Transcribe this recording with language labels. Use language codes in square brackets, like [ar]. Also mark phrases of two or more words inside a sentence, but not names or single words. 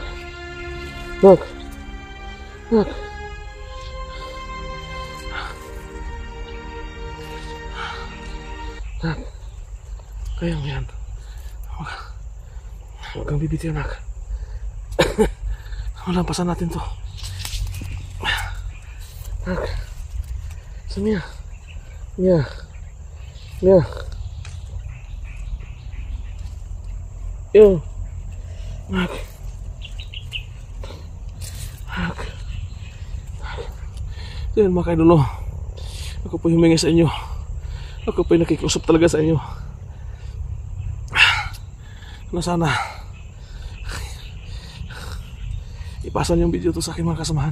[tl] Nak. Nak. Nak. Kaya mo yan. Huwag kang bibitiw, nak. Malampasan natin to. Nak. Samia. Mia. Mia. Yo. Nak. Nak. Yan mga kaidolo. Ako po humingi sa inyo. Ako po nakikiusap talaga sa inyo. Na sana ipasa niyo yung video to sa aking mga kasamahan.